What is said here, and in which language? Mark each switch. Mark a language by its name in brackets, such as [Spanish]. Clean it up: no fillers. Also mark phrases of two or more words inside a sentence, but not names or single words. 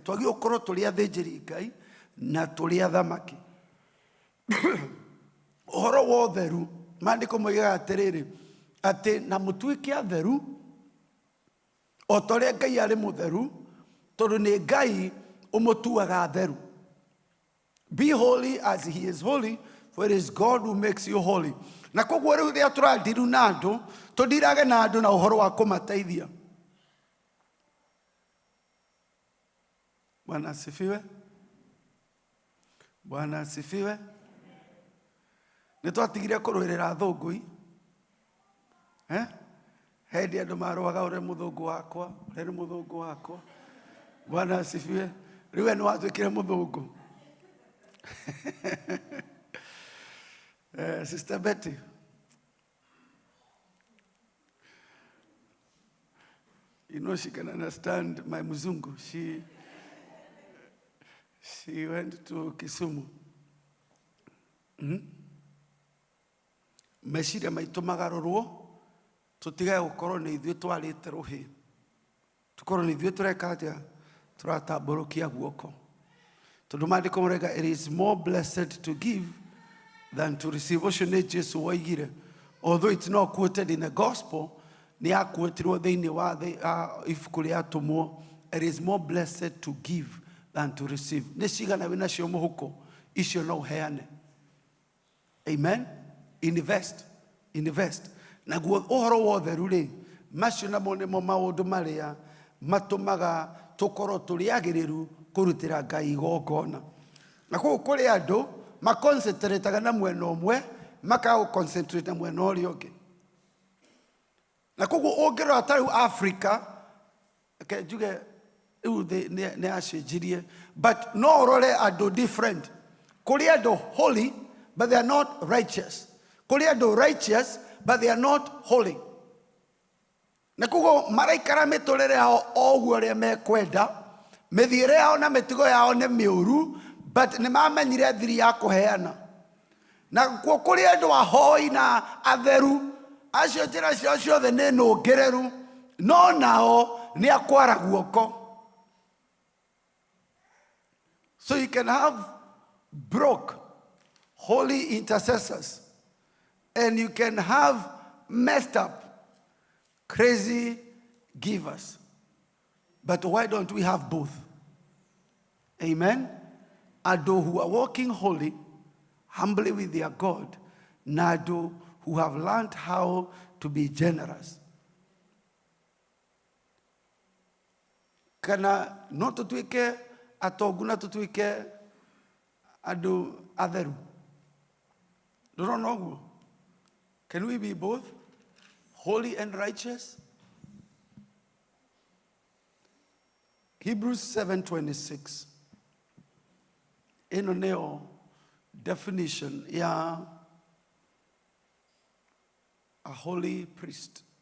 [Kikuyu] Twagĩrĩirwo gũkorwo tũrĩ athĩnjĩri Ngai na tũrĩ athamaki. Ũhoro wa ũtheru, maandĩko moigaga atĩrĩrĩ, atĩ na mũtuĩke atheru o ta ũrĩa Ngai arĩ mũtheru, tondũ nĩ Ngai ũmũtuaga atheru. [English] Be holy as he is holy, for it is God who makes you holy. [Kikuyu] Na koguo rĩu rĩrĩa tũrandiru na andũ, tũndirage na andũ na ũhoro wa kũmateithia. [Swahili] Bwana asifiwe. Bwana asifiwe. [Kikuyu] Nĩtwatigire kũrũĩrĩra thũngũi. Hendi andũ marũaga ũrĩa mũthũngũ wakwa, ũrĩa nĩ mũthũngũ wakwa. [Swahili] Bwana asifiwe. [Kikuyu] Rĩu we nĩwatuĩkire mũthũngũ. [English] Sister Betty. You know she can understand my Muzungu. She went to Kisumu. [Kikuyu] Meciria maitũ magarũrwo, tũtigae gũkorwo nĩ ithuĩ twarĩte rũhĩ. Tũkorwo nĩ ithuĩ tũreka atĩa, tũratambũrũkia guoko. Tondũ maandĩko marauga, [English] it is more blessed to give than to receive. [Kikuyu] Ũcio nĩ Jesu woigire. [English] Although it's not quoted in the gospel, [Kikuyu] nĩ aquotirwo thĩinĩ wa ibuku rĩa atũmwo. [English] It is more blessed to give than to receive. [Kikuyu] Nĩ cigana wĩna cio mũhuko, icio no ũheane. [English] Amen. Invest. [Kikuyu] Naguo ũhoro wa ũtheru rĩ, macio namo nĩmo maũndũ marĩa matũmaga tũkorwo tũrĩ agĩrĩru kũrutĩra Ngai igongona. Na koguo kũrĩ andũ maconcentrataga na mwena ũmwe, makaga gũconcentrate na mwena ũrĩa ũngĩ. Na koguo ũngĩrora ta rĩu Africa, njuge rĩu nĩ acenjirie, but no ũrore andũ different. Kũrĩ andũ holy, [English] but they are not righteous. [Kikuyu] Kũrĩ andũ righteous, [English] but they are not holy. [Kikuyu] Na koguo maraikara mĩtũrĩre yao o ũguo ũrĩa mekwenda, mĩthiĩre yao na mĩtugo yao nĩ mĩũru, but nĩ mamenyire thiri ya kũheana. Na kũrĩ andũ ahoi na atheru, acio njĩra ciao ciothe nĩ nũngĩrĩru, no nao nĩ akwara guoko. [English] So you can have broke, holy intercessors, and you can have messed up, crazy givers. But why don't we have both? Amen. Ado who are walking holy, humbly with their God, Nado who have learned how to be generous. [Kikuyu] Kana no tutuike atoguna tutuike ado atheru. [English] Don't know. Can we be both holy and righteous? Hebrews 7:26. [Kikuyu] Ino neo definition ya [English] a holy priest.